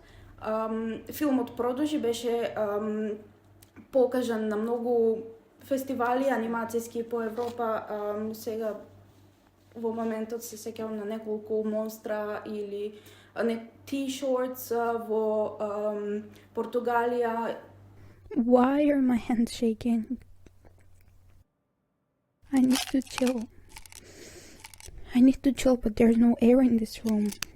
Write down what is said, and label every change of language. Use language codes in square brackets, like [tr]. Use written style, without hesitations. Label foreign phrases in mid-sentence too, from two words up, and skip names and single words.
[mk] Филмот продолжи, беше покажан на многу фестивали анимацијски по Европа. Сега во моментот се сеќавам на неколку монстра или T-shorts во Португалија. [en] Why are my hands shaking? I need to chill. I need to chill, but there's no air in this room.